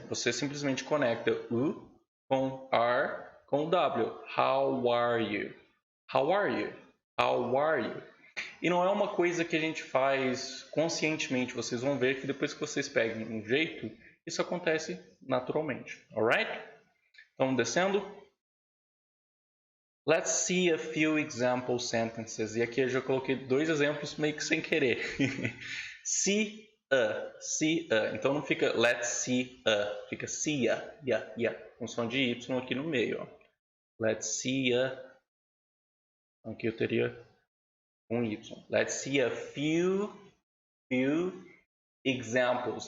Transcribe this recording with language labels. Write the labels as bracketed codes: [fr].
[pt] Você simplesmente conecta U com R com W. [en] How are you? How are you? How are you? [pt] E não é uma coisa que a gente faz conscientemente. Vocês vão ver que depois que vocês pegam um jeito, isso acontece naturalmente. Alright? Então, descendo. [en] Let's see a few example sentences. [pt] E aqui eu já coloquei 2 exemplos meio que sem querer. See a. Então não fica let's see a. Fica see a. Com som de Y aqui no meio. Ó. Let's see a. Aqui eu teria um Y. [en] Let's see a few examples.